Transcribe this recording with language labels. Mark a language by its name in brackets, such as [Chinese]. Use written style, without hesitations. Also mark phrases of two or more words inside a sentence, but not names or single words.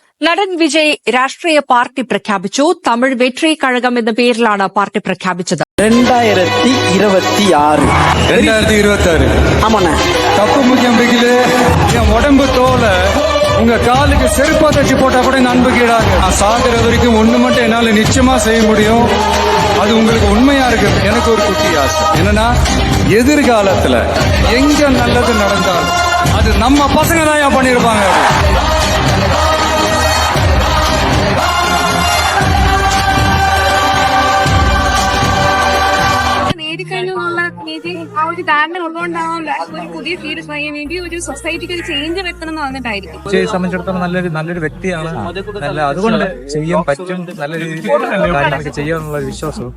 [Malayalam] നടൻ വിജയ് രാഷ്ട്രീയ പാർട്ടി പ്രഖ്യാപിച്ചു. തമിഴ് വെട്രി കഴകം എന്ന പേരിലാണ് പാർട്ടി പ്രഖ്യാപിച്ചത്. 2026 [Tamil] ஆமாண்ணா. தப்பு முக்கியம் பிகிலு என் உடம்பு தோல உங்க காலுக்கு செருப்பா தச்சு போட்டா கூட நண்புகீடாது. நான் சாகுற வரைக்கும் ஒண்ணு மட்டும் என்னால நிச்சயமா செய்ய முடியும். அது உங்களுக்கு உண்மையா இருக்கு. எனக்கு ஒரு குட்டி ஆசை என்னன்னா, எதிர்காலத்துல எங்க நல்லது நடந்தாலும் அது நம்ம பசங்க தான் பண்ணிருப்பாங்க. [Malayalam] ആ ഒരു ധാരണ ഉള്ളതുകൊണ്ടാവും ഒരു പുതിയ ഫീൽഡ് ചെയ്യാൻ വേണ്ടി ഒരു സൊസൈറ്റിക്ക് ഒരു ചേഞ്ച് വെക്കണം എന്ന് വന്നിട്ടായിരിക്കും. വിജയെ സംബന്ധിച്ചിടത്തോളം നല്ലൊരു വ്യക്തിയാണ്. അതുകൊണ്ട് ചെയ്യാൻ പറ്റും, നല്ല രീതിയിൽ കാര്യങ്ങളൊക്കെ ചെയ്യാനുള്ള വിശ്വാസവും.